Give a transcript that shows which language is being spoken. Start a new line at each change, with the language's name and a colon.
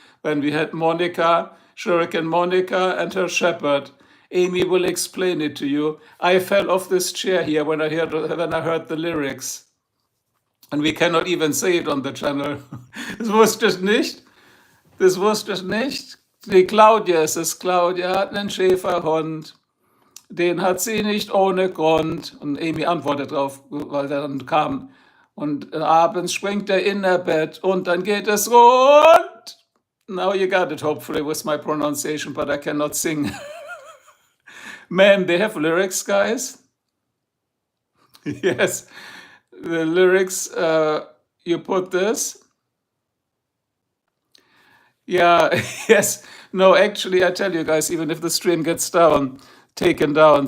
English: When we had Monica, Shuriken Monica and her shepherd. Amy will explain it to you. I fell off this chair here when I heard the lyrics. And we cannot even say it on the channel.
German: Das wusste ich nicht. Das wusste ich nicht. Die Claudia ist es. Claudia hat einen Schäferhund. Den hat sie nicht ohne Grund. Und Amy antwortet drauf, weil der dann kam. Und abends springt er in ihr Bett und dann geht es rund.
English: Now you got it, hopefully, with my pronunciation, but I cannot sing. Man, they have lyrics, guys. Yes, the lyrics, you put this. Yeah, yes. No, actually, I tell you guys, even if the stream gets taken down.